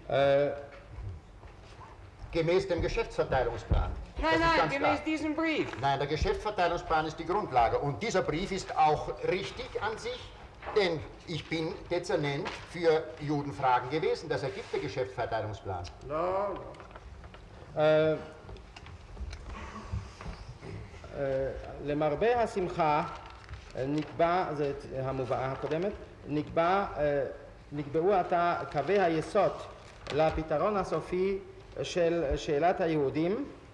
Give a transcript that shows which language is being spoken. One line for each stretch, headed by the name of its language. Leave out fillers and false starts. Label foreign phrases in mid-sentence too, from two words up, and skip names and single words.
German: Gemäß dem Geschäftsverteilungsplan. Das Nein, ist nein, ganz gemäß klar. diesem Brief. Nein, der Geschäftsverteilungsplan ist die Grundlage. Und dieser Brief ist auch richtig an sich, denn ich bin Dezernent für Judenfragen gewesen. Das ergibt der Geschäftsverteilungsplan.
Hebrew: לא, למרבה השמחה נקבע, זה המובאה הקודמת, נקבעו עתה קווי היסוד לפתרון הסופי של שאלת היהודים.